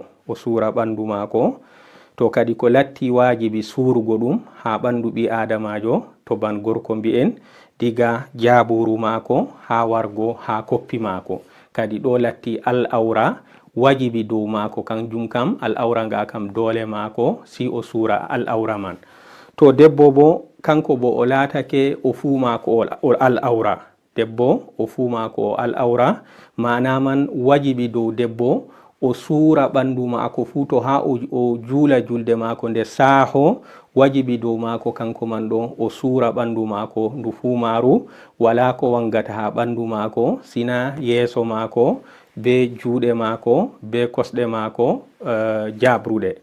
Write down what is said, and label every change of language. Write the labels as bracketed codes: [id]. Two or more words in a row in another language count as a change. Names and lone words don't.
[ff] O suura ɓandu mako, to kadi ko latti wajibi surugo ɗum ha ɓandu ɓi adamajo, to ban gorko mbi'en, diga jaburu mako ha wargo ha koppi mako. Kadi ɗo latti al-aura wajibi dow mako, kanjum kam al-aura nga kam dole mako si o suura al-aura man. To debbo bo, kanko bo o latake o fu mako o al-aura. Debbo o fu mako o al-aura, mana man wajibi dow debbo o suura ɓandu mako fu. To ha o juula julde mako nde saho, wajibi dow mako kanko man ɗo o suura ɓandu mako ndu fu maru, wala ko wangata ha ɓandu mako sina yeso mako be juuɗe mako be kosɗe mako jabruɗe.